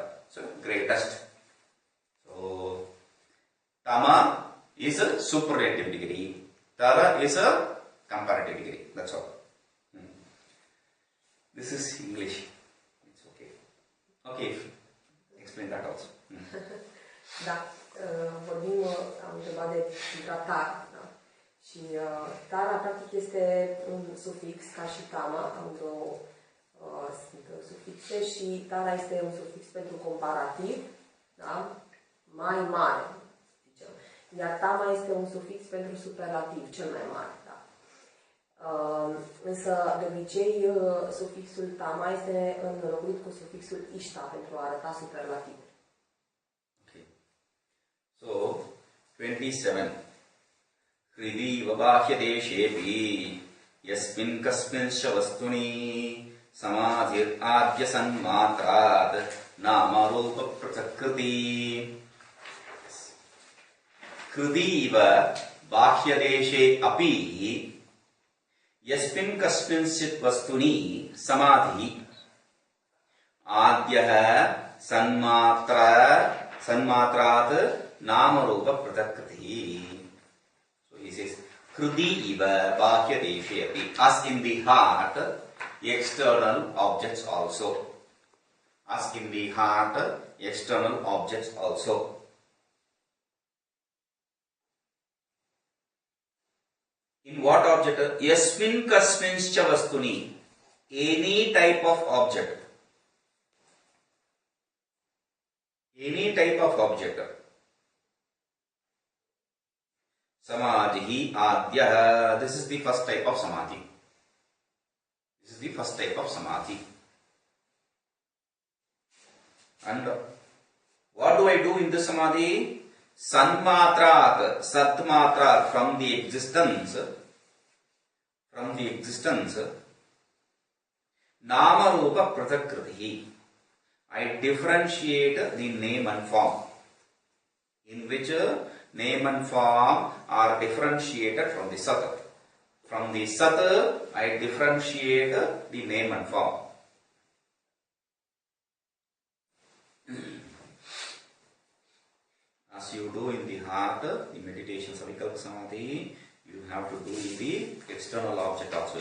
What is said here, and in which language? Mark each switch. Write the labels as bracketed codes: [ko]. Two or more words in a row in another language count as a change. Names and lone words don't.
[en] So greatest. So Tama is a superlative degree. Tara is a comparative degree. That's all. This is English. It's okay. Okay, explain that also. [ro] Da, vorbim, am întrebat de tar, da? Și tara practic este un sufix ca și tama, amândouă sunt sufixe și tara este un sufix pentru comparativ, da? Mai mare, zicem. Iar tama este un sufix pentru superlativ, cel mai mare, da? Însă, de obicei, sufixul tama este înlocuit cu sufixul ishta pentru a arăta superlativ. [en] Okay. So, 27. [sa] हृदि वाबाह्य देशेपि यस्मिन् कस्मिंश्च वस्तुनि समाधिर् आद्य सन्मात्रात् नाम रूप प्रकृति. हृदि वाबाह्य देशे अपि यस्मिन् कस्मिंश्चित् वस्तुनि समाधि आद्यः सन्मात्रात् नामरूप पृथक्कृतिः. [en] So he says, [sa] कृति इव बाह्य देशे अपि. [en] As in the heart, external objects also. As in the heart, external objects also. In what object? [sa] यस्मिन् कस्मिंश्च वस्तुनि. [en] Any type of object. Any type of object. [sa] समाधि आद्य. [en] This is the first type of samadhi. This is the first type of samadhi. And what do I do in this samadhi? [sa] सन्मात्रात्, सत्मात्रात्, [en] from the existence, [sa] नाम रूप प्रतकृति. [en] I differentiate the name and form, in which name and form are differentiated from the sat. From the sat, I differentiate the name and form. As you do in the heart, the meditation Savikalpa Samadhi, you have to do in the external object also.